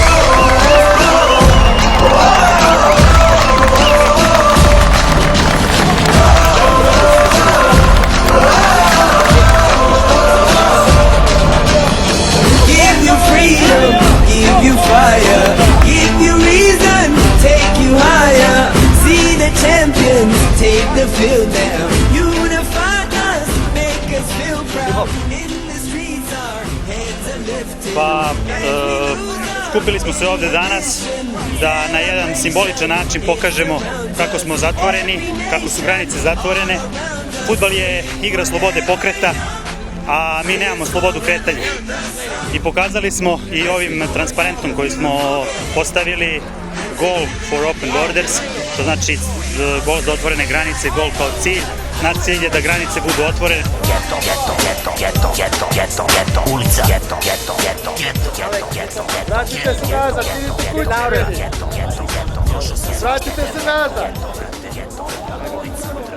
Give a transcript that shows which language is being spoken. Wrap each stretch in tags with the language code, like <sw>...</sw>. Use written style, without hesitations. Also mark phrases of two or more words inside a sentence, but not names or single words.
<en>Give you freedom, give you fire, give you reason, take you higher. See the champions take the field now. Unify us, make us feel proud. In the streets our heads are lifted.</en> <sr>Pa, skupili smo se ovde danas da na jedan simboličan način pokažemo kako smo zatvoreni, kako su granice zatvorene. Fudbal je igra slobode pokreta, a mi nemamo slobodu kretanja. I pokazali smo i ovim transparentom koji smo postavili</sr> <en>goal for open borders,</en> <sr>to znači gol za otvorene granice, gol kao cilj. Naš cilj je da granice budu otvorene. Geto, geto, geto, geto, geto, geto, geto, ulica, geto, geto, geto, geto, geto, geto, geto. Vratite se nazad, idite kući. Vratite se nazad.</sr>